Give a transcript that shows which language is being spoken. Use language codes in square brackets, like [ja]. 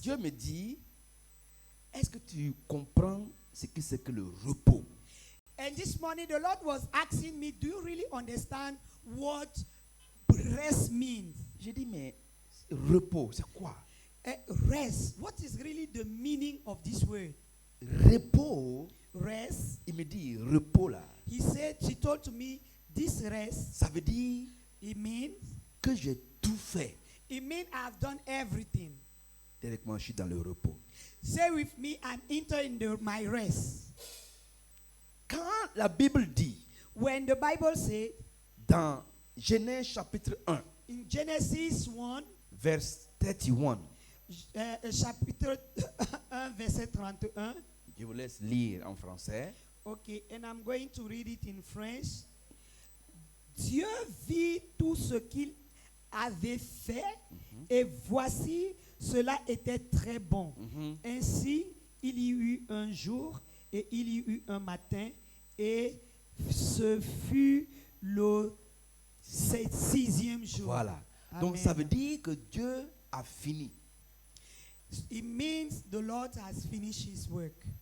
[fr] Dieu me dit, est-ce que tu comprends ce que c'est que le repos? [en] And this morning the Lord was asking me, do you really understand what rest means? [fr] J'ai dit, mais repos, c'est quoi? [en] Rest. What is really the meaning of this word? [fr] Repos, [en] Rest. [fr] il me dit, repos là, [en] He told to me, this rest, [fr] ça veut dire [en] it means [fr] que j'ai tout fait. [en] I've done everything. [fr] Directement, je suis dans le repos. [en] Say with me, I'm entering my rest. [fr] Quand la Bible dit, [en] When the Bible said [fr] dans Genèse chapitre 1, [en] in Genesis 1, verse 31, [fr] chapitre 1, verset 31. je vous laisse lire en français. [en] Okay, and I'm going to read it in French. [fr] Dieu vit tout ce qu'il avait fait et voici, cela était très bon. Ainsi, il y eut un jour et il y eut un matin et ce fut le sixième jour. Voilà. Amen. Donc ça veut dire que Dieu a fini. [en] It means the Lord has finished his work.